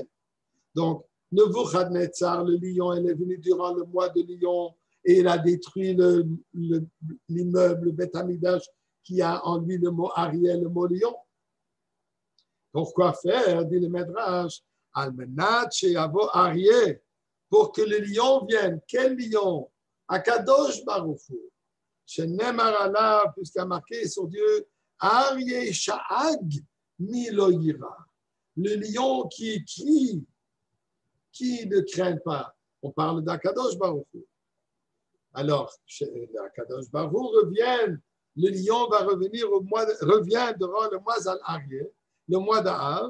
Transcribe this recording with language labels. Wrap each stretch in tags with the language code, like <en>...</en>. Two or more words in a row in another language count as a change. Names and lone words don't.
<fr>Donc, Nebuchadnezzar, le lion, il est venu durant le mois de lion et il a détruit l'immeuble, le Bet Hamikdash, qui a en lui le mot Ariel, le mot lion. Pourquoi faire, dit le Médrash?</fr> <he>על מנת שיבוא אריאל,</he> <fr>pour que le lion vienne. Quel lion?</fr> <he>הקדוש ברוך הוא. שנאמר עליו,</he> <fr>puisqu'il a marqué sur Dieu,</fr> <he>אריה שאג מי לא יירא.</he> <fr>Le lion qui crie, qui ne craint pas. On parle d'</fr> <he>הקדוש ברוך הוא.</he> <fr>Alors,</fr> <he>הקדוש ברוך הוא</he> <fr>revient, le lion va revenir revient durant le mois Al-Ariel, le mois d'Av.</fr>